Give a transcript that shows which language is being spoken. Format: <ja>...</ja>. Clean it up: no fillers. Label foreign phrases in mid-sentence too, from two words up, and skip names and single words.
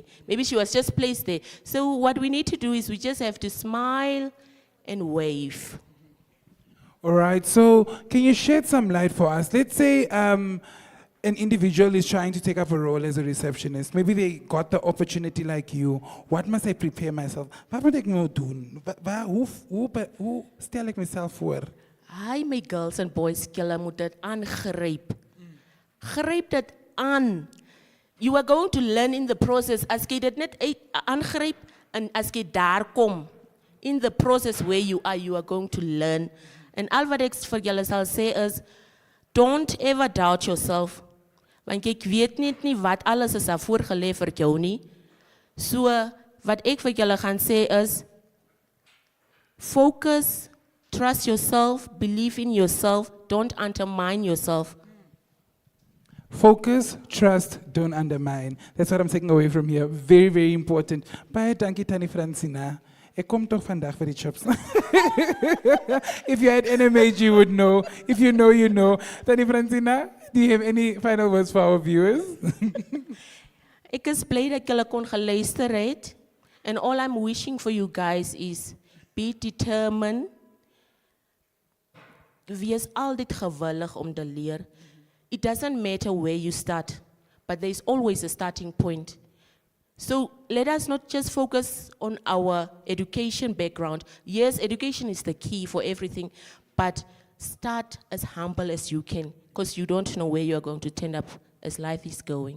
<en>Maybe she was just placed there. So what we need to do is we just have to smile and wave. All right, so can you shed some light for us? Let's say an individual is trying to take up a role as a receptionist. Maybe they got the opportunity like you. What must I prepare myself?</en> <af>Wat moet ek nou doen? Hoe stel ek myself voor?</af> <en>Hi, my girls and boys,</en> <af>julle moet dit aangryp. Gryp dit aan.</af> <en>You are going to learn in the process.</en> <af>As jy dit net aangryp en as jy daar kom,</af> <en>in the process where you are going to learn.</en> <af>En al wat ek vir julle sal sê is,</af> <en>don't ever doubt yourself.</en> <af>Want ek weet net nie wat alles is daar voorgelê vir jou nie. So, wat ek vir julle gaan sê is,</af> <en>focus, trust yourself, believe in yourself, don't undermine yourself. Focus, trust, don't undermine. That's what I'm taking away from here. Very, very important.</en> <af>Baie dankie Tannie Francina. Ek kom toch vandaag vir die chips.</af> <en>If you had NMH, you would know. If you know, you know. Tannie Francina, do you have any final words for our viewers?</en> <af>Ek is bly dat julle kon geluister het.</af> <en>And all I'm wishing for you guys is, be determined.</en> <af>Wees altyd gewillig om te leer.</af> <en>It doesn't matter where you start, but there's always a starting point. So let us not just focus on our education background. Yes, education is the key for everything, but start as humble as you can, because you don't know where you're going to turn up as life is going.</en>